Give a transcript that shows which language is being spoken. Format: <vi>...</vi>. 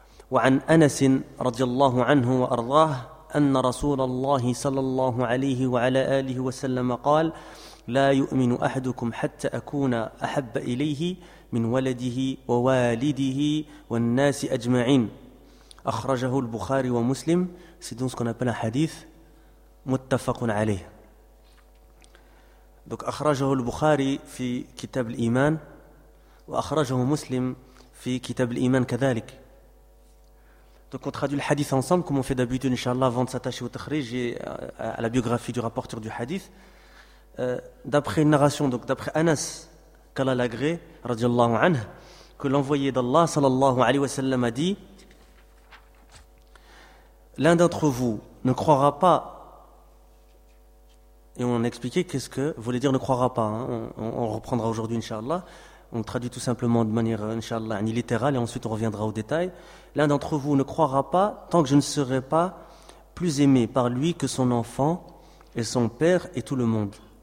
<ar>وعن أنس رضي الله عنه وأرضاه أن رسول الله صلى الله عليه وعلى آله وسلم قال لا يؤمن أحدكم حتى أكون أحب إليه من ولده ووالده والناس أجمعين. أخرجه البخاري ومسلم.</ar> <fr>C'est donc ce qu'on appelle un hadith متفق عليه.</fr> <ar>Donc أخرجه البخاري في كتاب الإيمان وأخرجه مسلم في كتاب الإيمان كذلك.</ar> <fr>Donc on traduit le hadith ensemble comme on fait d'habitude, Inch'Allah, avant de s'attacher au tahrij et à la biographie du rapporteur du hadith. D'après une narration, donc d'après Anas, qu'Allah l'agré, radiallahu anh, que l'envoyé d'Allah, sallallahu alayhi wa sallam, a dit, l'un d'entre vous ne croira pas, et on a expliqué qu'est-ce que voulait dire ne croira pas, hein, on reprendra aujourd'hui, Inch'Allah, on traduit tout simplement de manière, Inch'Allah, ni littérale, et ensuite on reviendra au détail, l'un d'entre vous ne croira pas tant que je ne serai pas plus aimé par lui que son enfant et son père et tout le monde.</fr>